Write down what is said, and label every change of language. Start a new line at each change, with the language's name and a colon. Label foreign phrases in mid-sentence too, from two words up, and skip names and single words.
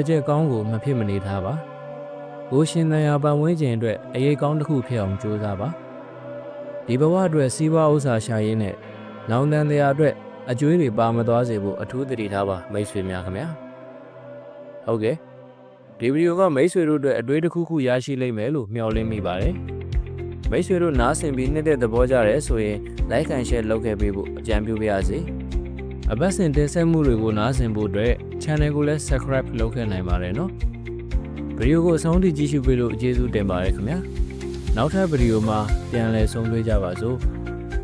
Burmese: ချက်ကောင်းကိုမဖြစ်မနေထားပါကိုရှင်သန်ရာပတ်ဝန်းကျင်အတွက်အရေးကောင်းတစ်ခုဖြစ်အောင်ကြိုးစားပါဒီဘဝအတွက်စီးပွားဥ စ္စာရှာရင်းနဲ့နောင်တန်တရားအတွက်အကျွေးတွေပါမသွားစေဖို့အထူးသတိထားပါမိတ်ဆွေများခင်ဗျာ ဟုတ်ကဲ့ဒီဗီဒီယိုကမိတ်ဆွေတို့အတွက်အတွေ့အကြုံတစ်ခုရရှိလိမ့်မယ်လို့မျှော်လင့်မိပါတယ်မိတ်ဆွေတို့နားဆင်ပြီးနှစ်တဲ့သဘောကြတယ်ဆိုရင်
English: like and share
Burmese: လုပ်ခဲ့ပေးဖို့အကြံပြုပါရစေအပတ်စဉ်တင်ဆက်မှုတွေကိုနားဆင်ဖို့အတွက် channel ကိုလည်း subscribe လုပ်ခဲ့နိုင်ပါတယ်နော်ဗီဒီယိုကိုအဆုံးထိကြည့်ရှုပေးလို့ကျေးဇူးတင်ပါတယ်ခင်ဗျာနောက်ထပ်ဗီဒီယိုမှာပြန်လည်ဆုံတွေ့ကြပါစို့